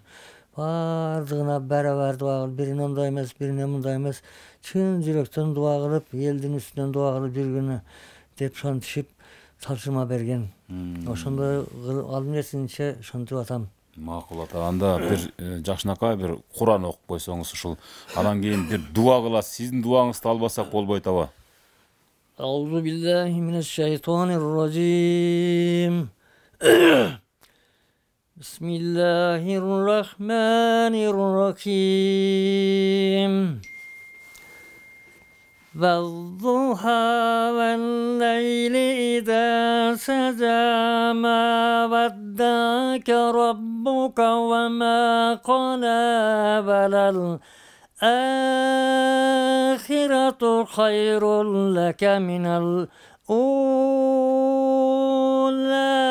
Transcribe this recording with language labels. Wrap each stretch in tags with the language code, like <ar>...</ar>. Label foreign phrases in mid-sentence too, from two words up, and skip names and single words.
<ky>Баардыгына барабар дуа кылып, бирине мындай эмес, бирине мындай эмес, чын жүрөктөн дуа кылып, элдин үстүнөн дуа кылып жүргүнү деп ошентишип тапшырма берген. Ошондой ал нерсенче ошентип атам. Макул ата, анда бир жакшынакай бир Куран окуп койсоңуз ушул. Анан кийин бир дуа кыласыз. Сиздин дуаңызды албасак болбойт аба.</ky> <ar>أعوذ بالله من الشيطان الرجيم. بسم الله الرحمن الرحيم. والضحى والليل إذا سجى ما ودعك ربك وما قلى وللآخرة خير لك من الأولى</ar>